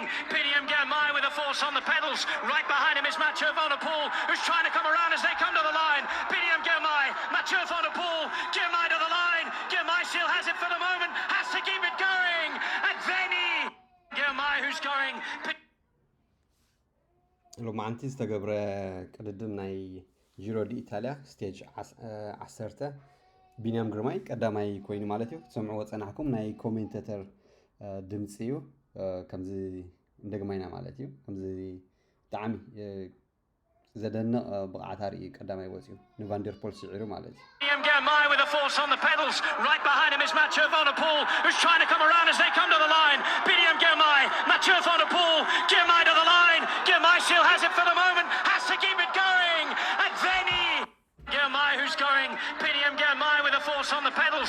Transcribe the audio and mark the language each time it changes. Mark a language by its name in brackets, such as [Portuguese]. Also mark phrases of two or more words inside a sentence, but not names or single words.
[English] Biniam Girmay with a force on the pedals. Right behind him is Mathieu who's trying to come around as they come to the line. Biniam Girmay, Mathieu Girmay to the line. Girmay still has it for the moment, has to keep it going. And Vanny Girmay who's going. [Tigrinya] ሎማዓንቲ ዝተገብረ ቅድድም ናይ ጂሮ ዲ ኢታልያ ስቴጅ 10 ቢኒያም ግርማይ ቀዳማይ ኮይኑ ማለት እዩ ትሰምዑ ወጸናሕኩም ናይ ኮሜንቴተር ድምጽ እዩ ከምዚ እንደግማይና ማለት እዩ ከምዚ ጣዕሚ ዘደንቕ ብቕዓት አርኢ ቀዳማይ ወጽዩ ንቫንደርፖል ሲዒሩ ማለት እዩ [English] Biniam Girmay with a force on the pedals. Right behind him is Mathieu who's trying to come around as they come to the line. Biniam Girmay, Mathieu Girmay to the line. Girmay still has it for the moment, has to keep it going. And Vanny Girmay who's going. Biniam Girmay with a force on the pedals.